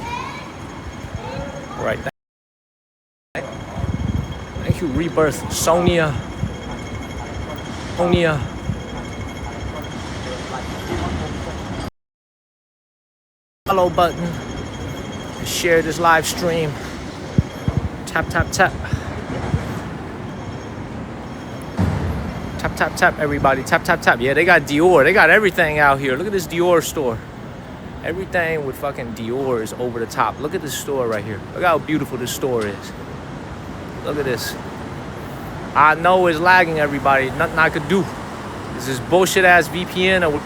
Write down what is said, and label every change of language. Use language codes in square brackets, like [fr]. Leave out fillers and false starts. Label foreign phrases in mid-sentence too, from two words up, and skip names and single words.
[en] All right. Thank you, Rebirth. Sonia. Follow button. Share this live stream. Tap, tap, tap. Tap, tap, tap, everybody. Tap, tap, tap. Yeah, they got Dior. They got everything out here. Look at this Dior store. Everything with fucking Dior is over the top. Look at this store right here. Look how beautiful this store is. Look at this. I know it's lagging, everybody. Nothing I could do. This is bullshit ass VPN.